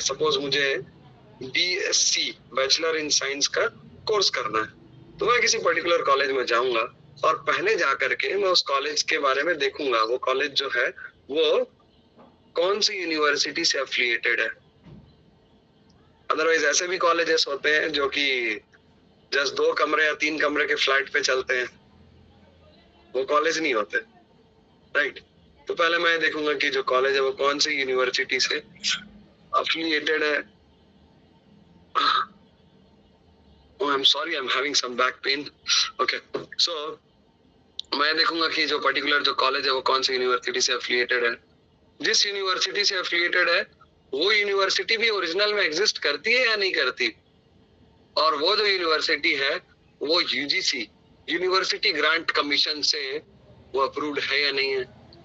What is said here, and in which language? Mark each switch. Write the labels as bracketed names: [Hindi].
[Hindi] Suppose मुझे BSc bachelor in science का course करना है, तो मैं किसी पर्टिकुलर कॉलेज में जाऊंगा और पहले जा करके मैं उस कॉलेज के बारे में देखूंगा, वो कॉलेज जो है वो कौन सी यूनिवर्सिटी से एफिलिएटेड है। अदरवाइज ऐसे भी कॉलेजेस होते हैं जो कि जस्ट 2 कमरे या 3 कमरे के फ्लैट पे चलते हैं, वो कॉलेज नहीं होते, राइट? तो पहले मैं देखूंगा कि जो कॉलेज है वो कौन सी यूनिवर्सिटी से अफिलिएटेड है। [English] Oh, I'm sorry, I'm having some back pain. Okay, so [Hindi] मैं देखूंगा कि जो पर्टिकुलर जो कॉलेज है वो कौन सी यूनिवर्सिटी से एफिलिएटेड है। जिस यूनिवर्सिटी से एफिलिएटेड है वो यूनिवर्सिटी भी ओरिजिनल में एग्जिस्ट करती है या नहीं करती, और वो जो यूनिवर्सिटी है वो यूजीसी यूनिवर्सिटी ग्रांट कमीशन से वो अप्रूव्ड है या नहीं है।